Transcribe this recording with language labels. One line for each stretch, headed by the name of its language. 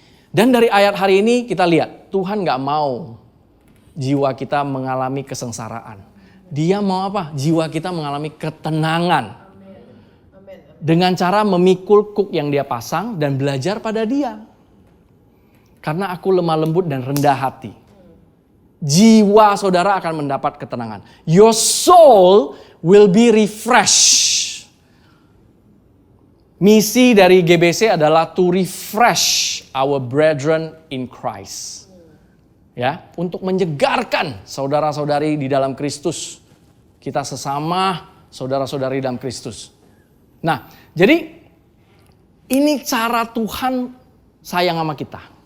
Indonesian: Dan dari ayat hari ini kita lihat, Tuhan gak mau jiwa kita mengalami kesengsaraan. Dia mau apa? Jiwa kita mengalami ketenangan. Dengan cara memikul kuk yang dia pasang dan belajar pada dia. Karena aku lemah lembut dan rendah hati. Jiwa saudara akan mendapat ketenangan.
English: Your soul will be refreshed.
Indonesian: Misi dari GBC adalah
English: to refresh our brethren in Christ.
Indonesian: Ya, untuk menyegarkan saudara-saudari di dalam Kristus. Kita sesama saudara-saudari dalam Kristus. Nah, jadi ini cara Tuhan sayang sama kita.